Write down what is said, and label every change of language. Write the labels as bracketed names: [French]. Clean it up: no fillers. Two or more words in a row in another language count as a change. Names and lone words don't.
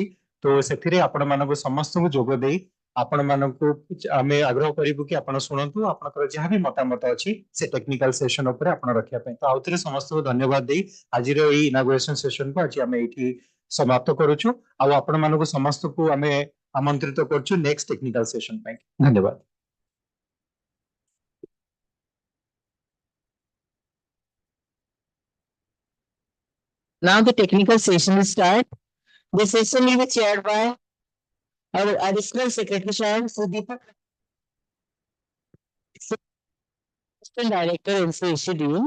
[Odia] ତ ସେଥିରେ ଆପଣ ମାନଙ୍କୁ ସମସ୍ତଙ୍କୁ ଯୋଗ ଦେଇ ଆପଣ ମାନଙ୍କୁ ଆମେ ଆଗ୍ରହ କରିବୁ କି ଆପଣ ଶୁଣନ୍ତୁ, ଆପଣଙ୍କର ଯାହା ବି ମତାମତ ଅଛି ସେ [English] technical session [Odia] ଉପରେ ଆପଣ ରଖିବା ପାଇଁ। ତ ଆଉଥରେ ସମସ୍ତଙ୍କୁ ଧନ୍ୟବାଦ ଦେଇ ଆଜିର ଏଇ [English] inauguration sessionକୁ [Odia] ଆଜି ଆମେ ଏଇଠି ସମାପ୍ତ କରୁଛୁ। ଆଉ ଆପଣ ମାନଙ୍କୁ ସମସ୍ତଙ୍କୁ ଆମେ ଆମନ୍ତ୍ରିତ କରୁଛୁ [English] next technical session [Odia] ପାଇଁ। ଧନ୍ୟବାଦ। [English] Now the technical session will start. The session will be chaired by our additional secretary, Sudeepa, assistant director, NCHD.